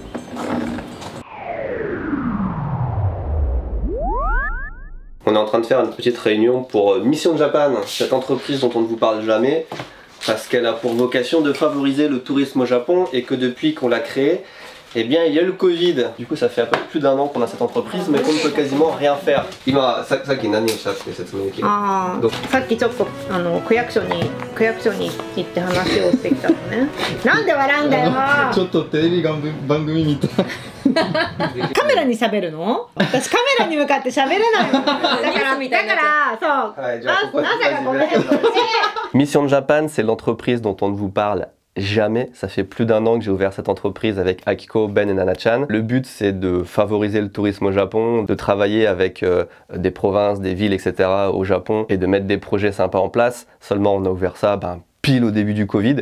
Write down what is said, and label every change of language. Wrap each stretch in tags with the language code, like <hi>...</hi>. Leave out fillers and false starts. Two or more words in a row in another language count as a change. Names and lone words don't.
<fr>On est en train de faire une petite réunion pour Mission Japan, cette entreprise dont on ne vous parle jamais, parce qu'elle a pour vocation de favoriser le tourisme au Japon et que depuis qu'on l'a créée, eh bien il y a le Covid. Du coup ça fait un peu plus d'un an qu'on a cette entreprise mais qu'on ne peut quasiment rien faire.</fr> <ja>今さっき何をしたって説明できる？ああ、さっきちょっと区役所に行って話をしてきたのね。なんで笑うんだよ。ちょっとテレビ番組みたい。カメラに喋るの？私カメラに向かって喋れないの。だからそう。はい、じゃあここで</ja> <fr>Mission Japan, c'est l'entreprise dont on ne vous parle jamais. Ça fait plus d'un an que j'ai ouvert cette entreprise avec Akiko, Ben et Nana-chan. Le but, c'est de favoriser le tourisme au Japon, de travailler avec des provinces, des villes, etc. au Japon et de mettre des projets sympas en place. Seulement, on a ouvert ça pile au début du Covid.</fr>